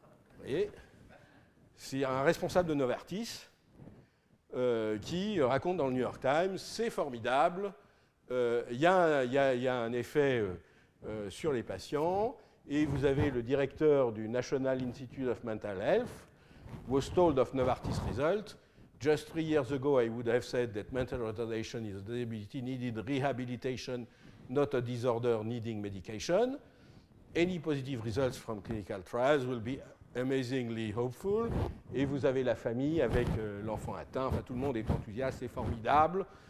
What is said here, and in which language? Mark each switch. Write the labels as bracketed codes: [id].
[fr] Vous voyez, c'est un responsable de Novartis qui raconte dans le New York Times, c'est formidable, il y a un effet sur les patients, et vous avez le directeur du National Institute of Mental Health [en] was told of Novartis result, Just 3 years ago, I would have said that mental retardation is a disability needed rehabilitation, not a disorder needing medication. Any positive results from clinical trials will be amazingly hopeful. [fr] Et vous avez la famille avec l'enfant atteint. Enfin, tout le monde est enthousiaste, c'est formidable.